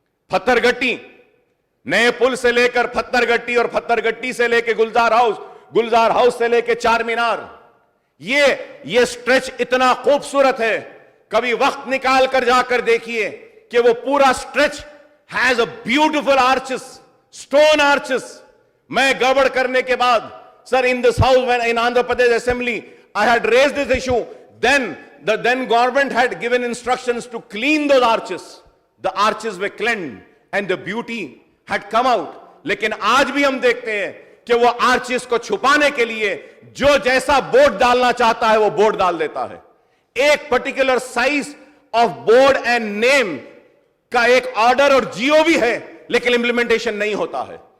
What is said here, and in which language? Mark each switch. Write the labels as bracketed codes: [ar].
[ur] پتھر گٹی, نئے پل سے لے کر پتھر گٹی, اور پتھر گٹی سے لے کے گلزار ہاؤس, گلزار ہاؤس سے لے کے چار مینار, یہ سٹریچ اتنا خوبصورت ہے. کبھی وقت نکال کر جا کر دیکھیے کہ وہ پورا stretch [en] has a beautiful arches, stone arches. [ur] میں گڑبڑ کرنے کے بعد, [en] sir, in this house, when in Andhra Pradesh Assembly, I had raised this issue. Then the then government had given instructions to clean those arches. The arches were cleansed and the beauty had come out. [ur] لیکن آج بھی ہم دیکھتے ہیں کہ وہ arches کو چھپانے کے لیے جو جیسا بورڈ ڈالنا چاہتا ہے وہ بورڈ ڈال دیتا ہے. ایک [en] particular size of board and name [ur] کا ایک آرڈر اور جیو بھی ہے, لیکن امپلیمنٹیشن نہیں ہوتا ہے.